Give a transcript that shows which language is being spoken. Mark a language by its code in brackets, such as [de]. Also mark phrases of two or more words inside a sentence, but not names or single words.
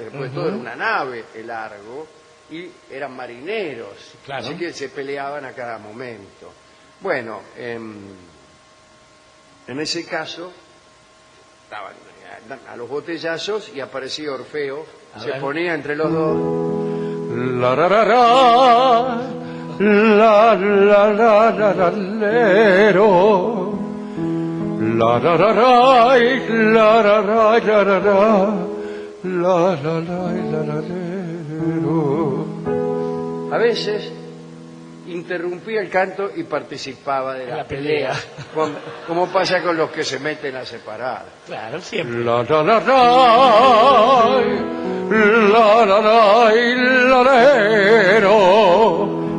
[es] Después de todo era una nave, el Argo, y eran marineros, Claro. así que se peleaban a cada momento. Bueno, en ese caso estaban a los botellazos y aparecía Orfeo, se ponía entre los dos. La ra ra ra, la la la la la lero. La ra ra ra, la ra ra la ra ra, la la la lero. A veces interrumpía el canto y participaba de la pelea, como pasa con los que se meten a separar. Claro, siempre. La la la la, la la la lero.